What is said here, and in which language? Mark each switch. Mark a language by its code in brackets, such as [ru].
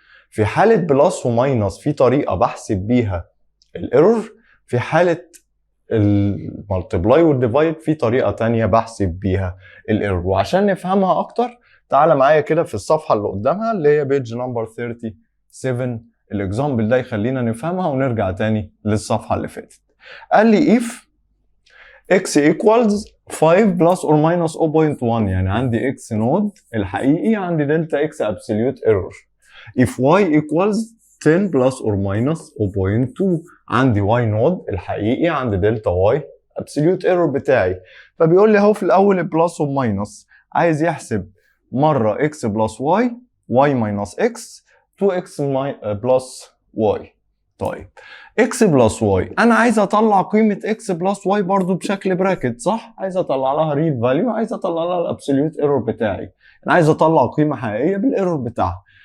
[ar] في حالة بلس وماينس في طريقة بحسب بيها الايرور، في حالة المالتبلاي والديفايد في طريقة تانية بحسب بيها الايرور. وعشان نفهمها اكتر تعال معايا كده في الصفحة اللي قدامها اللي هي بيج نمبر 37. الاكزامبل ده يخلينا نفهمها ونرجع تاني للصفحة اللي فاتت. قال لي [en] if x equals 5 plus or minus 0.1، [ar] يعني عندي x نود الحقيقي، عندي دلتا x [en] absolute error. if y equals 10 plus or minus 0.2، [ar] عندي y نود الحقيقي، عندي دلتا y [en] absolute error بتاعي. [ar] فبيقول لي اهو في الاول البلس والماينس، عايز يحسب مرة [en] x plus y y minus x 2x plus y. [ar] طيب x بلس y انا عايز اطلع قيمه x بلس y برضو بشكل براكت صح، عايز اطلع لها ريل فاليو، عايز اطلع لها الابسوليوت ايرور بتاعي، انا عايز اطلع قيمه حقيقيه بالايرور بتاعها.